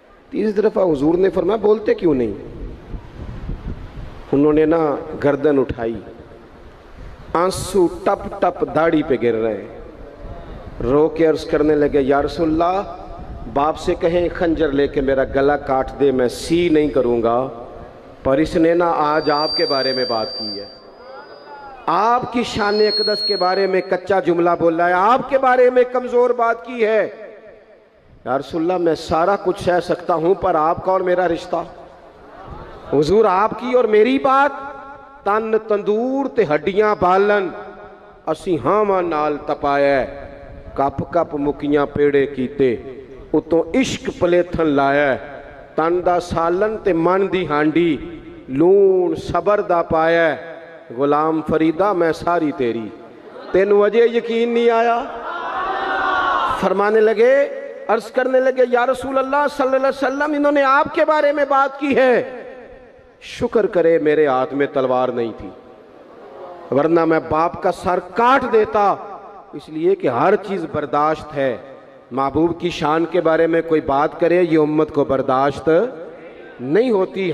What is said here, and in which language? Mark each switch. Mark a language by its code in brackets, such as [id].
[ur] تیسری دفعہ حضور نے فرمایا بولتے کیوں نہیں. انہوں نے نا گردن اٹھائی, آنسو ٹپ ٹپ داڑھی پہ گر رہے, رو کے عرض کرنے لگے یا رسول اللہ باپ سے کہیں خنجر لے کے میرا گلا کاٹ دے, میں سی نہیں کروں گا, پر اس نے نا آج آپ کے بارے میں بات کی ہے, آپ کی شان اقدس کے بارے میں کچا جملہ بولا ہے, آپ کے بارے میں کمزور بات کی ہے. یا رسول اللہ میں سارا کچھ سہ سکتا ہوں, پر آپ کا اور میرا رشتہ. حضور آپ کی اور میری بات [pa] تن تندور تے ہڈیاں بالن, اسی ہاواں نال تپایا, کپ کپ مکیاں پیڑے کیتے, اتوں عشق پلیتھن لایا, تن دا سالن تے من دی ہانڈی, لون صبر دا پایا, غلام فریدہ میں ساری تیری, تینوں وجہ یقین نہیں آیا. [ur] فرمانے لگے, عرض کرنے لگے یا رسول اللہ صلی اللہ علیہ وسلم انہوں نے آپ کے بارے میں بات کی ہے, شکر کرے میرے ہاتھ میں تلوار نہیں تھی, ورنہ میں باپ کا سر کاٹ دیتا. اس لیے کہ ہر چیز برداشت ہے, محبوب کی شان کے بارے میں کوئی بات کرے یہ امت کو برداشت نہیں ہوتی.